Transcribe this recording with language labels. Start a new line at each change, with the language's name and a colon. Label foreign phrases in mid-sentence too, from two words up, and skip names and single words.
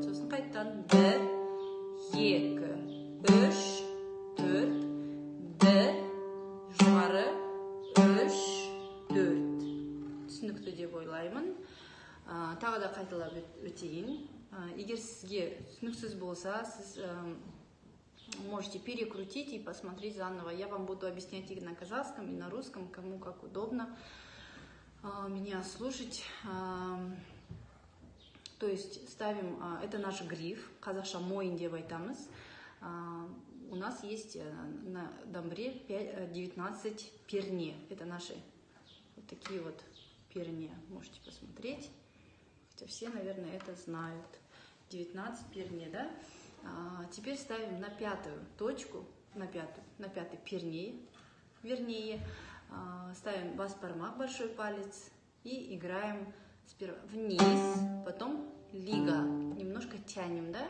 Kazakh: Сосын қайттан 1, 2, 3, 4, 1, жоғары, 3, 4. Түсінікті деп ойлаймын. Тағы да қайталап өтейін. Егер сізге түсініксіз болса, сіз
Russian: можете перекрутить и посмотреть заново. Я вам буду объяснять и на казахском, и на русском, кому как удобно меня слушать. То есть ставим, это наш гриф,
Kazakh: қазақша мойын деп айтамыз.
Russian: У нас есть на домбре 19 перне. Это наши вот такие вот перне. Можете посмотреть. Хотя все, наверное, это знают. 19 перне, да? Теперь ставим на 5-ю точку, на пятый перне, вернее, ставим
Kazakh: бас бармак,
Russian: большой палец, и играем сперва вниз, потом лига, немножко тянем, да?